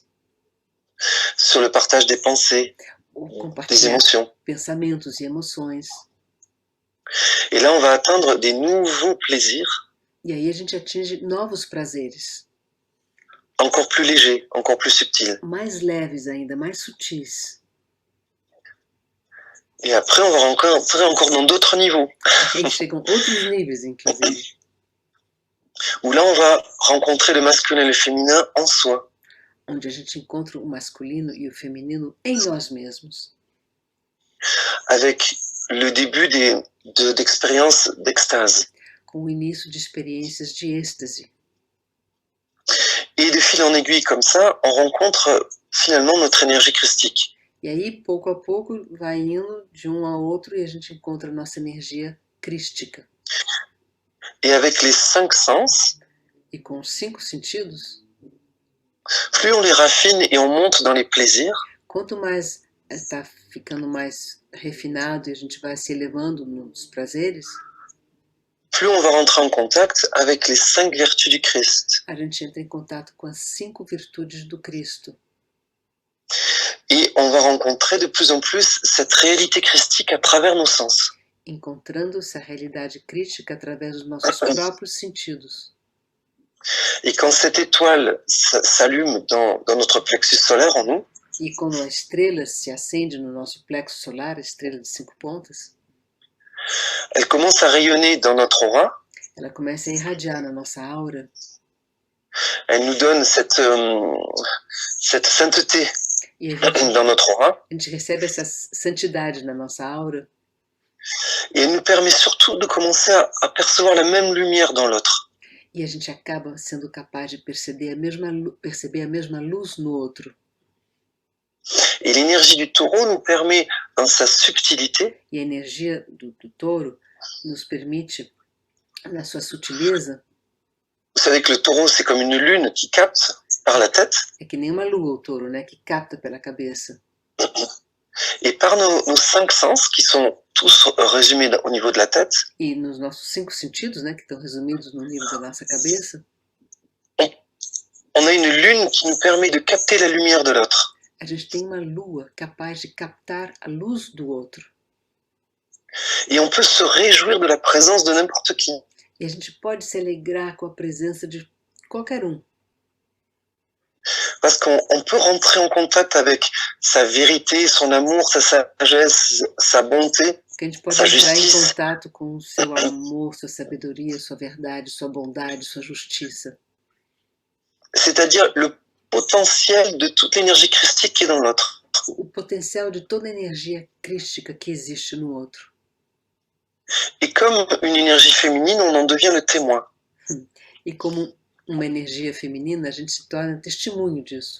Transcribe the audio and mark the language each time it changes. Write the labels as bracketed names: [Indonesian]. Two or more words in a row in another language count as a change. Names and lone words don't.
[French] sur le partage des pensées, ou des [Portuguese] compartilhar [French] émotions. [Portuguese] pensamentos e emoções. [French] Et là, on va atteindre des nouveaux plaisirs, [Portuguese] E aí a gente atinge novos prazeres, [French] encore plus légers, encore plus subtils. [Portuguese] mais leves ainda, mais sutis. [French] Et après, on va encore dans d'autres niveaux, [Portuguese] E aí chegam outros níveis, inclusive, [French] où là, on va rencontrer le masculin et le féminin en soi. [Portuguese] onde a gente encontra o masculino e o feminino em nós mesmos, [French] Avec le début d'expériences d'extase. [Portuguese] com o início de experiências de êxtase. [French] Et de fil en aiguille comme ça, on rencontre finalement notre énergie christique. [Portuguese] E aí, pouco a pouco, vai indo de um ao outro e a gente encontra a nossa energia crística. [French] Et avec les 5 sens, [Portuguese] E com os 5 sentidos, [French] plus on les raffine et on monte dans les plaisirs, [Portuguese] quanto mais está ficando mais refinado e a gente vai se elevando nos prazeres, [French] plus on va rentrer en contact avec les 5 vertus du Christ. [Portuguese] a gente entra em contato com as 5 virtudes do Cristo. [French] Et on va rencontrer de plus en plus cette réalité christique à travers nos sens. [Portuguese] Encontrando essa realidade crítica através dos nossos próprios sentidos. [French] Et quand cette étoile s'allume dans notre plexus solaire en nous, [Portuguese] E quando a estrela se acende no nosso plexo solar, a estrela de 5 pontas, [French] elle commence à rayonner dans notre aura, [Portuguese] ela começa a irradiar na nossa aura. [French] elle nous donne cette sainteté [Portuguese] E a [French] dans notre aura, [Portuguese] gente recebe essa santidade na nossa aura. [French] et elle nous permet surtout de commencer à percevoir la même lumière dans l'autre. [Portuguese] E a gente acaba sendo capaz de perceber a mesma luz no outro. [French] Et l'énergie du taureau nous permet, dans sa subtilité, [Portuguese] E a energia do touro nos permite, na sua sutileza, [French] vous savez que le taureau, c'est comme une lune qui capte par la tête, [Portuguese] é que nem uma lua o touro, né, que capta pela cabeça. [French] et par nos 5 sens, qui sont tous résumés au niveau de la tête, [Portuguese] E nos nossos 5 sentidos, né, que estão resumidos no nível da nossa cabeça, [French] on a une lune qui nous permet de capter la lumière de l'autre. [Portuguese] a gente tem uma lua capaz de captar a luz do outro. [French] Et on peut se réjouir de la présence de n'importe qui. [Portuguese] E a gente pode se alegrar com a presença de qualquer um. [French] Parce qu'on peut rentrer en contact avec sa vérité, son amour, sa sagesse, sa bonté, [Portuguese] Que a gente pode [French] sa [Portuguese] entrar em [French] justice. [Portuguese] contato com o seu amor, sua sabedoria, sua verdade, sua bondade, sua justiça. [French] C'est-à-dire le potentiel de toute l'énergie christique qui est dans l'autre. [Portuguese] O potencial de toda a energia crística que existe no outro. [French] Et comme une énergie féminine, on en devient le témoin. [Portuguese] E como uma energia feminina, a gente se torna testemunho disso.